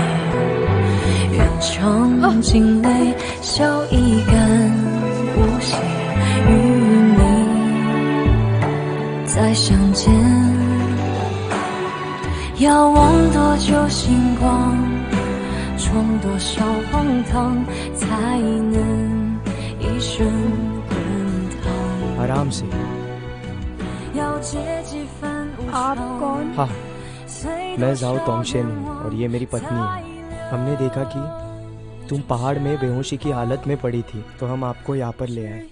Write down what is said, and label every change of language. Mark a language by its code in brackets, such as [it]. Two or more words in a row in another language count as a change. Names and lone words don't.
[zh] 愿尝尽泪，笑一干，无邪与你再相见。要望多久星光，闯多少荒唐，才能一生。 [hi] आराम से। आप कौन? हाँ, मैं जाओ तोंगशेन हूँ और ये मेरी पत्नी है। हमने देखा कि तुम पहाड़ में बेहोशी की हालत में पड़ी थी, तो हम आपको यहाँ पर ले आए।